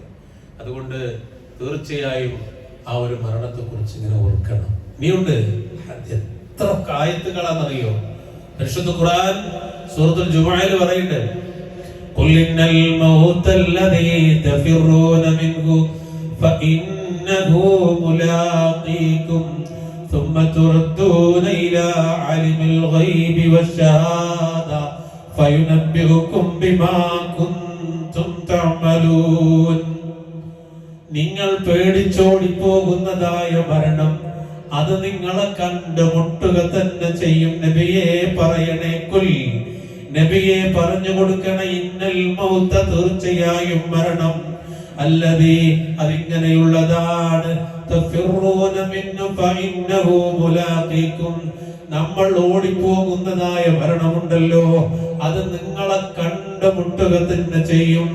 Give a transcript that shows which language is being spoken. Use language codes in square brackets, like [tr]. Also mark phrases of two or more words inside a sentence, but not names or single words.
[ml] അതുകൊണ്ട് തീർച്ചയായും ആ ഒരു മരണത്തെ കുറിച്ച് ഇങ്ങനെ ഓർക്കണം. ഇനിയുണ്ട് എത്ര ആയത്തുകളാണെന്നറിയോ? പരിശുദ്ധ ഖുർആൻ സൂറത്തുൽ ജുമുഅയിൽ പറയുന്നുണ്ട്, [ar] قل إن الموت الذي تفرون منه فإنه ملاقيكم ثم تردون إلى عالم الغيب والشهادة فينبئكم بما كنتم تعملون. [ml] നിങ്ങൾ പേടിച്ചോടിപ്പോകുന്നതായ മരണം അത് നിങ്ങളെ കണ്ടുമുട്ടുക തന്നെ ചെയ്യും. നബിയെ പറയണേ, കുൽ, നബിയെ പറഞ്ഞു കൊടുക്കണ, [ar] إن الموت, [ml] തീർച്ചയായും മരണം, അല്ലദീ, അതിങ്ങനെയുള്ളതാണ്, [ar] تفرون منه فإنه ملاقيكم, [ml] നമ്മൾ ഓടിപ്പോകുന്നതായ മരണമുണ്ടല്ലോ, അത് നിങ്ങളെ കണ്ടുമുട്ടുക തന്നെ ചെയ്യും.